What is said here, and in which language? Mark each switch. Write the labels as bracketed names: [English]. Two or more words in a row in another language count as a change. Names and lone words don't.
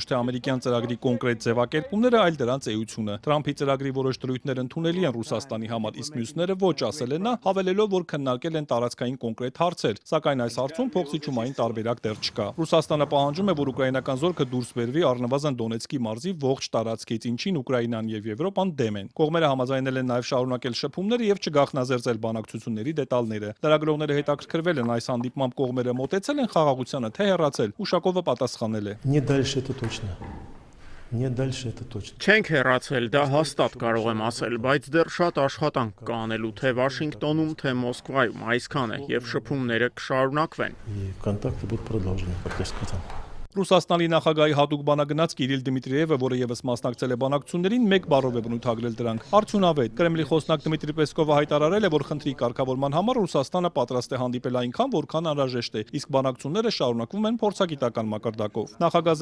[Armenian] թե ամերիկյան ծրագրի կոնկրետ ձևակերպումները, այլ դրանց էությունը։ Թրամփի ծրագրի որոշ դրույթներ ընդունելի են Ռուսաստանի համար, իսկ մյուսները ոչ, ասել է նա, հավելելով, որ քննարկել են տարածքային կոնկրետ հարցեր, սակայն այս հարցում փոխզիջումային տարբերակ դեռ չկա։ Ռուսաստանը պահանջում է, որ ուկրաինական զորքը դուրս բերվի առնվազն Դոնեցկի մարզի ողջ տարածքից, ինչին Ուկրաինան եւ Եվրոպան դեմ են։ Կողմերը համաձայնել են նաև շարունակել շփումները եւ չգաղտնազերծել բանակցությունների դետալները։ Լրագրողները հետաքրքրվել են այս հանդիպմամբ կողմերը մոտեցել են խաղաղությանը, թե հեռացել։ Ուշակովը պատասխանել է. [Russian] Не дальше это точно. Не дальше это точно. [Armenian] Չենք հեռացել, դա հաստատ կարող եմ ասել, բայց դեռ շատ աշխատանք կա անելու թե Վաշինգտոնում, թե Մոսկվայում, այսքան է, եւ շփումները կշարունակվեն։ [Russian] И контакты будут продолжены, как я сказал. [Armenian] Ռուսաստանի նախագահի հատուկ բանագնաց Կիրիլ Դիմիտրիևը, որը եւս մասնակցել է բանակցություններին, մեկ բառով է բնութագրել դրանք. Արդյունավետ։ Կրեմլի խոսնակ Դմիտրի Պեսկովը հայտարարել է, որ խնդրի կարգավորման համար Ռուսաստանը պատրաստ է հանդիպել այնքան, որքան անհրաժեշտ է, իսկ բանակցությունները շարունակվում են փորձագիտական մակարդակով։ Նախագահ